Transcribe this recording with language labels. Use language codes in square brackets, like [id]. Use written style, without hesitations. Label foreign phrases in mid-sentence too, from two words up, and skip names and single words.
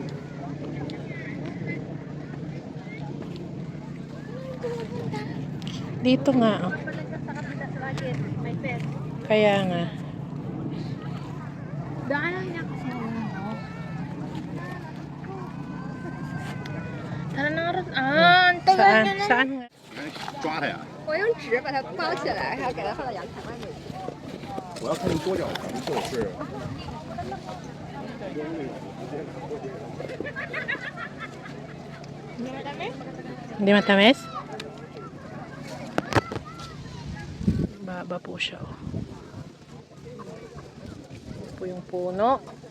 [tl] Dito nga. Oh. Kaya nga. Daanan niya kasi ako. Tara na nga rin. Ang tagal Saan? niya na. Saan nga? [zh] 抓它呀！我用纸把它包起来，还要给它放到阳台外面。我要看你多久，咱们就是。 [tl] Hindi matamis? Baba po siya. Oh. Ito po yung puno.